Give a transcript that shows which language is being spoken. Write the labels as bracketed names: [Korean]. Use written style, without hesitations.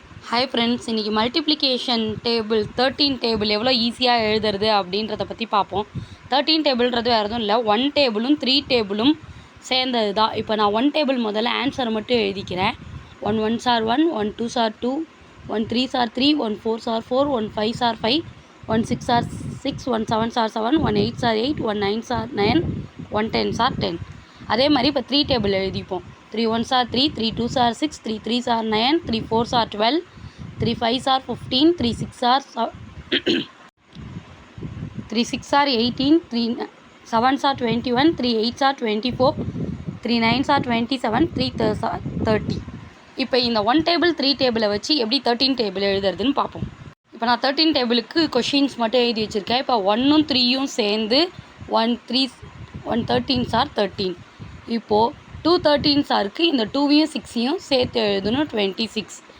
[Tamil] Hi friends, இன்றைக்கி multiplication table 13 table எவ்வளோ ஈஸியாக எழுதுறது அப்படின்றத பற்றி பார்ப்போம். 13 டேபிள்ன்றது வேறு எதுவும் இல்லை, 1 டேபிளும் 3 டேபிளும் சேர்ந்தது தான். இப்போ நான் 1 டேபிள் முதல்ல ஆன்சர் மட்டும் எழுதிக்கிறேன். [English] 1 1s are 1, 1 2s are 2, 1 3s are 3, 1 4s are 4, 1 5s are 5, 1 6s are 6, 1 7s are 7, 1 8s are 8, 1 9s are 9, 1 10s are 10. [Tamil] அதே மாதிரி இப்போ 3 table எழுதிப்போம். [English] 3 1s are 3, 3 2s are 6, 3 3s are 9, 3 4s are 12, 3 5s are 15, 3 6 are 3 6 are 18, 3 7s are 21, 3 8s are 24, 3 9s are 27, 3 3s are 30. [Tamil] இப்போ இந்த 1 table 3 டேபிளை வச்சு எப்படி 13 table எழுதுறதுன்னு பார்ப்போம். இப்போ நான் 13 டேபிளுக்கு கொஷின்ஸ் மட்டும் எழுதி வச்சுருக்கேன். இப்போ 1ம் 3யும் சேர்ந்து [English] 1 13s are 13. [Tamil] இப்போது 2 13s இருக்குது, இந்த 2வையும் 6ஐயும் சேர்த்து எழுதணும் 26.